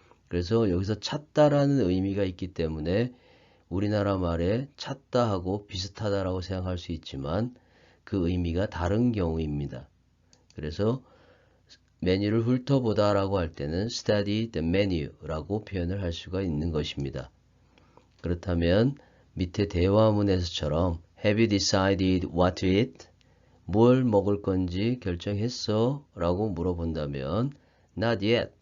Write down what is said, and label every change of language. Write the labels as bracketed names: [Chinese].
[Korean] 그래서 여기서 찾다라는 의미가 있기 때문에 우리나라 말에 찾다 하고 비슷하다라고 생각할 수 있지만 그 의미가 다른 경우입니다. 그래서 메뉴를 훑어보다라고 할 때는 [English] study the menu [Korean] 라고 표현을 할 수가 있는 것입니다. 그렇다면 밑에 대화문에서처럼 [English] Have you decided what to eat? [Korean] 뭘 먹을 건지 결정했어? 라고 물어본다면 [English] Not yet.